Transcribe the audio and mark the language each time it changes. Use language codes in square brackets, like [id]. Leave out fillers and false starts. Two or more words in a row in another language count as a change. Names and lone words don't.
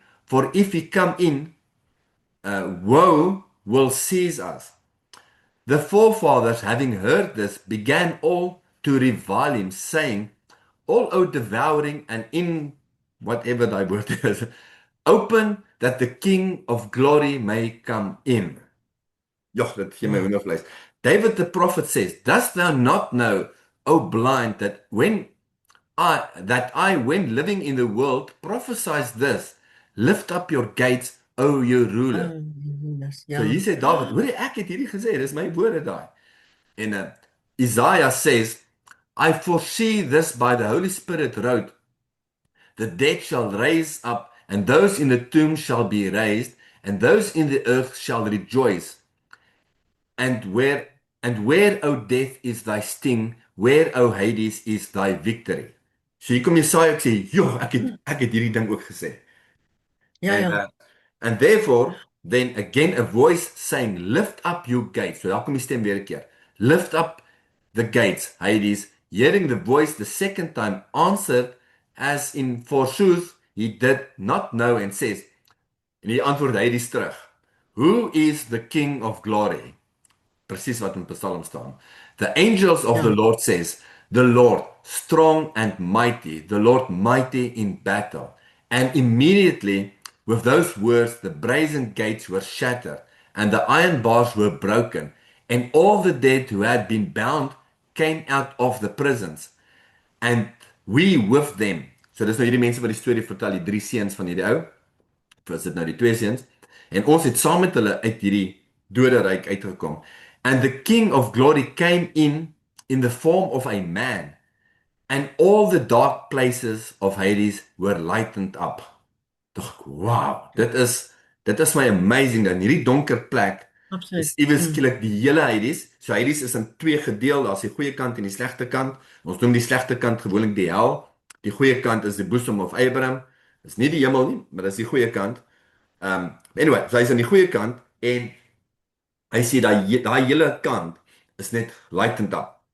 [en] For if he come in, woe will seize us. The forefathers, having heard this, began all to revile him, saying, All o devouring and in whatever thy word is, open that the King of glory may come in. [af] Joch, dit gee my Wow. hoendervleis. [en] David the prophet says, Dost thou not know, O blind, that I, when living in the world, prophesied this, lift up your gates, O you ruler. Oh, goodness. [af] So Ja. hier sê David, hoor jy, ek het hierdie gesê, dis my woorde daai. [en] En Isaiah says, I foresee this by the Holy Spirit wrote, the dead shall raise up, and those in the tomb shall be raised, and those in the earth shall rejoice. And where, O death, is thy sting? Where, O Hades, is thy victory? [af] So hier kom Jesaja ek sê, "Joh, ek het hierdie ding ook gesê." Ja, [en] And [af] ja. [en] and therefore then again a voice saying, "Lift up your gates." [af] So daar kom die stem weer 'n keer. [en] Lift up the gates, Hades, hearing the voice the second time answered as in forsooth he did not know and says, [af] en hy antwoord Hades terug, [en] "Who is the King of glory?" [af] Presies wat in Psalm staan. [en] The angels of the [af] Ja. [en] Lord says, the Lord strong and mighty, the Lord mighty in battle. And immediately with those words the brazen gates were shattered and the iron bars were broken and all the dead who had been bound came out of the prisons and we with them. [af] So dis nou hierdie mense wat die storie vertel, die drie seuns van hierdie ou. Was dit nou die twee seuns? En ons het saam met hulle uit hierdie doderyk uitgekom. [en] And the King of glory came in the form of a man, and all the dark places of Hades were lightened up. [af] Dog, wow, dit is my amazing dan hierdie donker plek is Absoluut. iewes Mm. skielik die hele Hades. So Hades is in twee gedeel, daar's die goeie kant en die slegte kant. Ons noem die slegte kant gewoonlik die hel. Die goeie kant is die [en] bosom of Abraham. [af] Dis nie die hemel nie, maar dis die goeie kant. Anyway, so hy's aan die goeie kant en hy sê daai hele kant is net [en] lightened up.